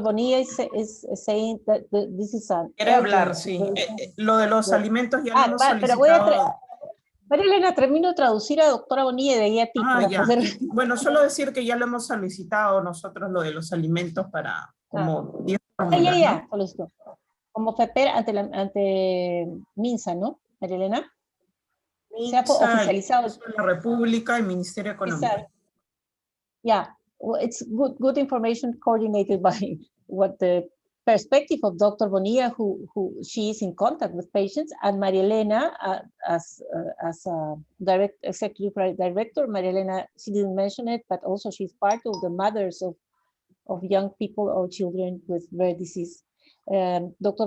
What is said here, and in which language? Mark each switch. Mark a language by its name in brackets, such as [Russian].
[English] Bonilla is saying that this is an... [Spanish] Quiere hablar, sí. Lo de los alimentos ya lo hemos solicitado. Pero María Elena, termino de traducir a doctora Bonilla y de ahí a ti. Ya. Bueno, solo decir que ya lo hemos solicitado nosotros, lo de los alimentos para como 10 fórmulas, ya, solicitó. Como FEPER ante MINSA, ¿no, María Elena? Se ha oficializado. La República y Ministerio Económico. [English] Yeah. Well, it's good information coordinated by what the perspective of Dr. Bonilla, who she is in contact with patients, and Maria Elena as a executive director. Maria Elena, she didn't mention it, but also she's part of the mothers of young people or children with rare disease. Dr.